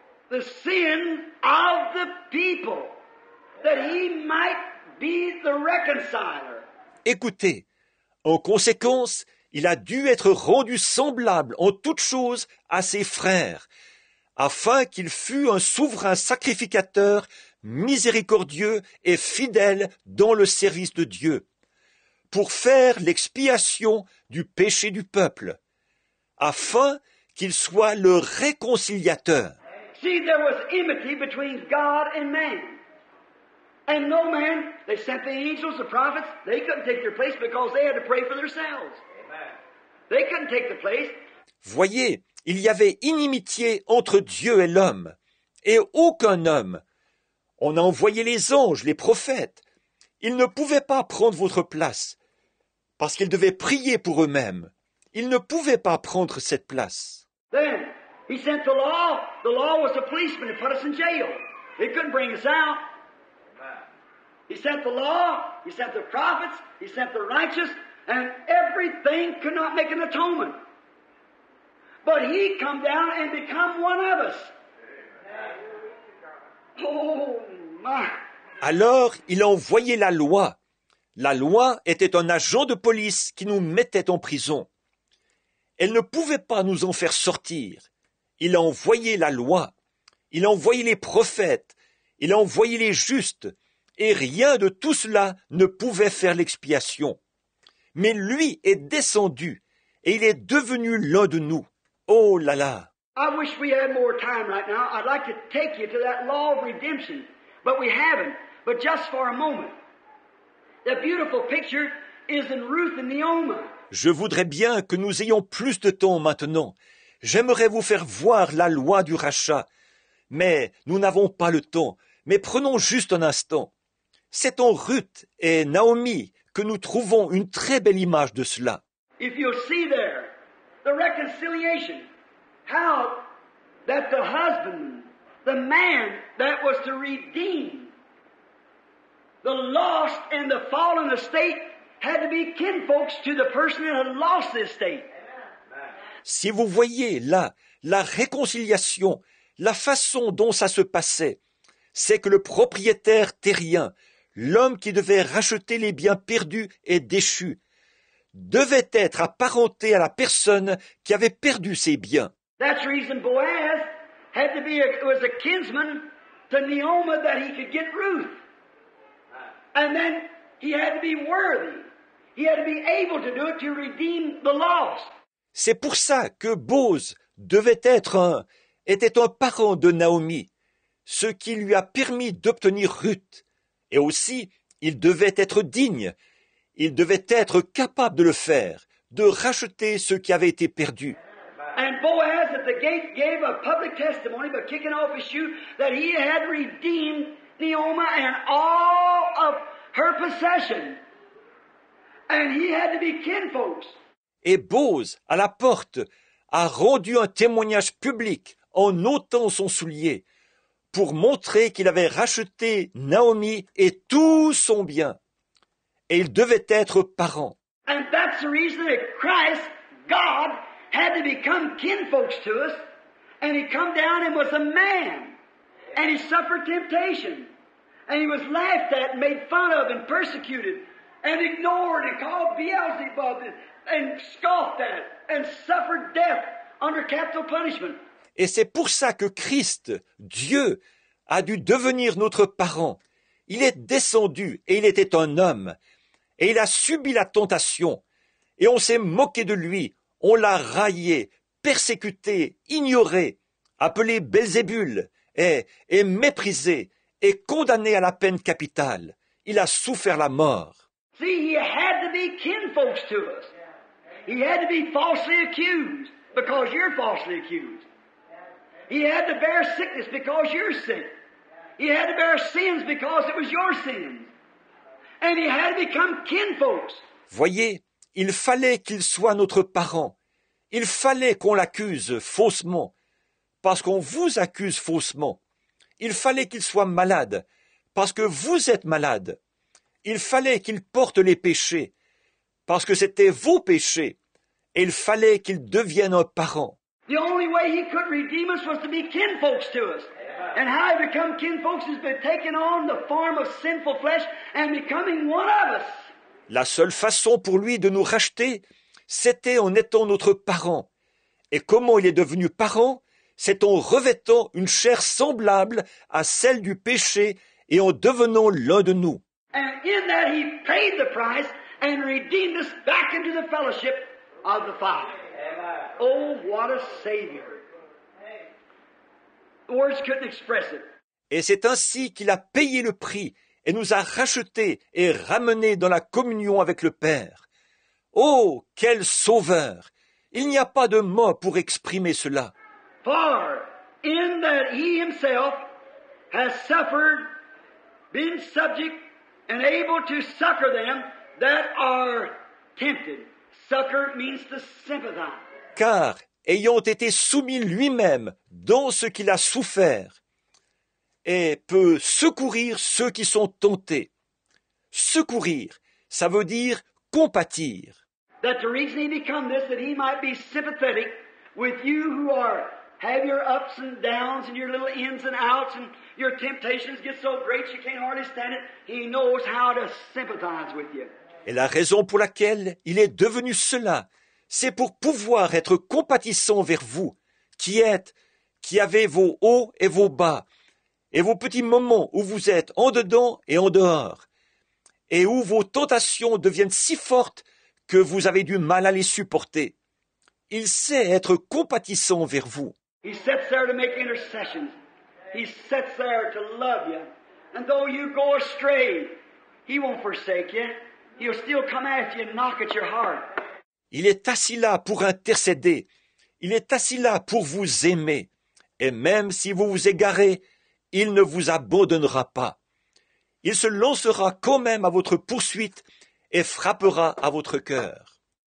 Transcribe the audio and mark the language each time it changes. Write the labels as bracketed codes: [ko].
[en] the sin of the people, that he might be the reconciler. [fr] Écoutez, en conséquence, il a dû être rendu semblable en toutes choses à ses frères, afin qu'il fût un souverain sacrificateur, miséricordieux et fidèle dans le service de Dieu, pour faire l'expiation du péché du peuple, afin qu'il soit le réconciliateur. [en] See, there was enmity between God and man. And no man, they sent the angels, the prophets, they couldn't take their place because they had to pray for themselves. They couldn't take the place. [fr] Voyez, il y avait inimitié entre Dieu et l'homme, et aucun homme. On a envoyé les anges, les prophètes. Ils ne pouvaient pas prendre votre place, parce qu'ils devaient prier pour eux-mêmes. Ils ne pouvaient pas prendre cette place. [en] Then, he sent the law. The law was a policeman to put us in jail. It couldn't bring us out. He sent the law, he sent the prophets, he sent the righteous, and everything could not make an atonement. But he come down and become one of us. Oh, my. [fr] Alors, il a envoyé la loi. La loi était un agent de police qui nous mettait en prison. Elle ne pouvait pas nous en faire sortir. Il a envoyé la loi. Il a envoyé les prophètes. Il a envoyé les justes. Et rien de tout cela ne pouvait faire l'expiation. Mais lui est descendu, et il est devenu l'un de nous. Oh là là! [en] I wish we had more time right now. I'd like to take you to that law of redemption, but we haven't. But just for a moment. The beautiful picture is in Ruth and Naomi. [fr] Je voudrais bien que nous ayons plus de temps maintenant. J'aimerais vous faire voir la loi du rachat. Mais nous n'avons pas le temps. Mais prenons juste un instant. C'est en Ruth et Naomi que nous trouvons une très belle image de cela. [en] If you'll see there, the reconciliation, how that the husband, the man that was to redeem the lost and the fallen estate had to be kinfolks to the person that had lost the estate. [fr] Si vous voyez là la réconciliation, la façon dont ça se passait, c'est que le propriétaire terrien, l'homme qui devait racheter les biens perdus et déchus, devait être apparenté à la personne qui avait perdu ses biens. [en] That's the reason Boaz had to be was a kinsman to Naomi that he could get Ruth. And then he had to be worthy. He had to be able to do it to redeem the lost. [fr] C'est pour ça que Boz était un parent de Naomi, ce qui lui a permis d'obtenir Ruth. Et aussi, il devait être digne, il devait être capable de le faire, de racheter ce qui avait été perdu. [en] And Boaz at the gate gave a public testimony by kicking off his shoe that he had redeemed Naomi and all of her possession. And he had to be kinfolks. [fr] Et Boz, à la porte, a rendu un témoignage public en ôtant son soulier, pour montrer qu'il avait racheté Naomi et tout son bien. Et il devait être parent. [en] And that's the reason that Christ, God, had to become kinfolks to us. And he come down and was a man. And he suffered temptation. And he was laughed at and made fun of and persecuted and ignored and called Beelzebub and scoffed at and suffered death under capital punishment. [fr] Et c'est pour ça que Christ, Dieu, a dû devenir notre parent. Il est descendu et il était un homme. Et il a subi la tentation. Et on s'est moqué de lui. On l'a raillé, persécuté, ignoré, appelé Belzébul et méprisé et condamné à la peine capitale. Il a souffert la mort. [en] See, he had to be kinfolks to us. He had to be falsely accused because you're falsely accused. He had to bear sickness because you're sick. He had to bear sins because it was your sins. And he had to become kinfolks. [fr] Voyez, il fallait qu'il soit notre parent. Il fallait qu'on l'accuse faussement, parce qu'on vous accuse faussement. Il fallait qu'il soit malade, parce que vous êtes malade. Il fallait qu'il porte les péchés, parce que c'était vos péchés. Et il fallait qu'il devienne un parent. [en] The only way he could redeem us was to be kinfolks to us. And how he become kinfolks has been taking on the form of sinful flesh and becoming one of us. [fr] La seule façon pour lui de nous racheter, c'était en étant notre parent. Et comment il est devenu parent? C'est en revêtant une chair semblable à celle du péché et en devenant l'un de nous. [en] And in that he paid the price and redeemed us back into the fellowship of the Father. Oh, what a Savior. Words couldn't express it. [fr] Et c'est ainsi qu'il a payé le prix et nous a rachetés et ramenés dans la communion avec le Père. Oh, quel sauveur! Il n'y a pas de mots pour exprimer cela. [en] For in that he himself has suffered, been subject, and able to succor them that are tempted. Succor means to sympathize. [fr] Car, ayant été soumis lui-même dans ce qu'il a souffert, et peut secourir ceux qui sont tentés. Secourir, ça veut dire compatir. [en] That the reason he become this, that he might be sympathetic with you who have your ups and downs and your little ins and outs and your temptations get so great you can't hardly stand it. He knows how to sympathize with you. [fr] Et la raison pour laquelle il est devenu cela, c'est pour pouvoir être compatissant vers vous, qui avez vos hauts et vos bas, et vos petits moments où vous êtes en dedans et en dehors, et où vos tentations deviennent si fortes que vous avez du mal à les supporter. Il sait être compatissant vers vous. [en] He sits there to make intercessions. He sits there to love you. And though you go astray, he won't forsake you. He'll still come after you and knock at your heart. [fr] Il est assis là pour intercéder. Il est assis là pour vous aimer. Et même si vous vous égarez, il ne vous abandonnera pas. Il se lancera quand même à votre poursuite et frappera à votre cœur.